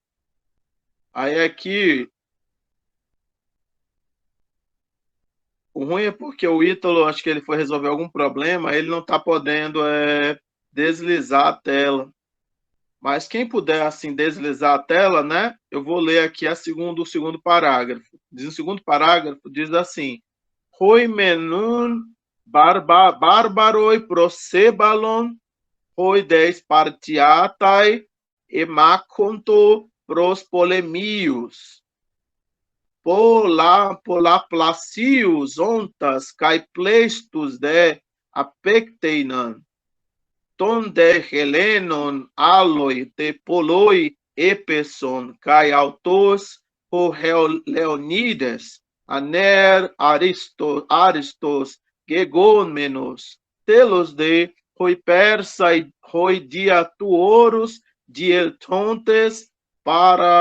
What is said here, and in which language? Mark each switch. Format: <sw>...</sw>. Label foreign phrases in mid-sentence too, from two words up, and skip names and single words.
<pt>Aí aqui, o ruim é porque o Ítalo, acho que ele foi resolver algum problema, ele não está podendo deslizar a tela. Mas quem puder, assim, deslizar a tela, né? Eu vou ler aqui o segundo parágrafo. O segundo parágrafo diz assim:</pt> <el>Οἱ μὲν οὖν βάρβαροι προσέβαλλον, οἱ δὲ Σπαρτιᾶται ἐμάχοντο πρὸς πολεμίους. Πλείους ὄντας καὶ πλείστους δὴ ἀπέκτειναν, τῶν δὲ Ἑλλήνων ἄλλοι τε πολλοὶ ἔπεσον καὶ αὐτὸς ὁ Λεωνίδης ἀνὴρ ἄριστος γενόμενος τέλος δὲ οἱ Πέρσαι οἱ διὰ τοῦ ὄρους διελθόντες παρὰ</el>